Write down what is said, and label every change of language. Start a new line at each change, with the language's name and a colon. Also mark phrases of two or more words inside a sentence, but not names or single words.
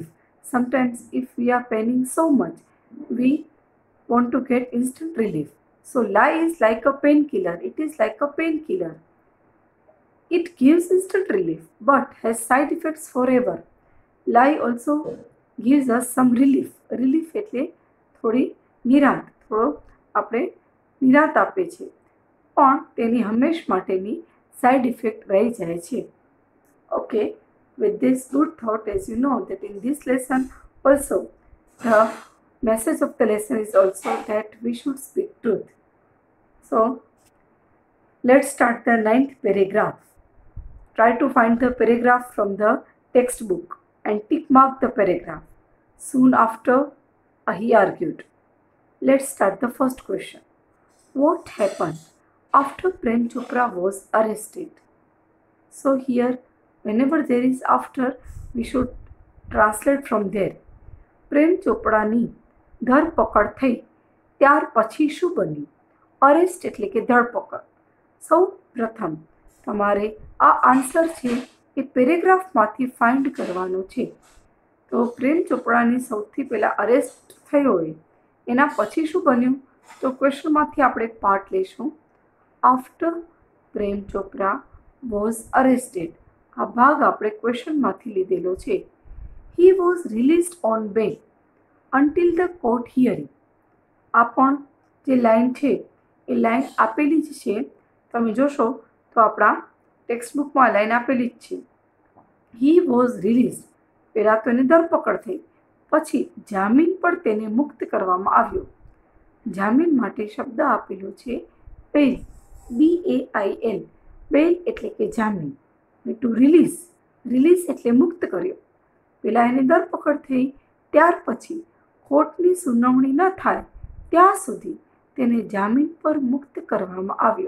English: Sometimes if we are paining so much, we want to get instant relief. So lie is like a painkiller. It is like a painkiller. It gives instant relief but has side effects forever. Lie also gives us some relief.
Gujarati: Relief એટલે થોડી નિરાંત, થોડો આપણે નિરાંત આપે છે, પણ તેની હંમેશ માટેની
English: side effect
Gujarati: રહી જાય છે.
English: Okay, with this good thought, as you know that in this lesson also the message of the lesson is also that we should speak truth. So let's start the 9th paragraph. Try to find the paragraph from the textbook and tick mark the paragraph. Soon after, he argued. Let's start the first question. What happened after Prem Chopra was arrested? So here, whenever there is after, we should translate from there.
Gujarati: પ્રેમ ચોપડાની ધરપકડ થઈ ત્યાર પછી શું બન્યું? અરેસ્ટ એટલે કે ધરપકડ. સૌ પ્રથમ તમારે આ આન્સર છે એ પેરેગ્રાફમાંથી ફાઇન્ડ કરવાનો છે. તો પ્રેમ ચોપડાની સૌથી પહેલાં અરેસ્ટ થયો હોય એના પછી શું બન્યું? તો ક્વેશ્ચનમાંથી આપણે પાર્ટ લઈશું.
English: After Prem Chopra was arrested.
Gujarati: આ ભાગ આપણે ક્વેશ્ચનમાંથી લીધેલો છે.
English: He was released on bail until the court hearing.
Gujarati: આ પણ જે લાઈન છે એ લાઈન આપેલી જ છે. તમે જોશો તો આપણા ટેક્સ્ટબુકમાં લાઈન આપેલી જ છે.
English: He was released.
Gujarati: પહેલાં તો એની ધરપકડ થઈ, પછી જામીન પર તેને મુક્ત કરવામાં આવ્યો. જામીન માટે શબ્દ આપેલો છે બેલ, BAIL. બેલ એટલે કે જામીન.
English: to release,
Gujarati: રિલીઝ એટલે મુક્ત કર્યો. પેલા એની ધરપકડ થઈ ત્યાર પછી કોર્ટની સુનાવણી ન થાય ત્યાં સુધી તેને જામીન પર મુક્ત કરવામાં આવ્યો.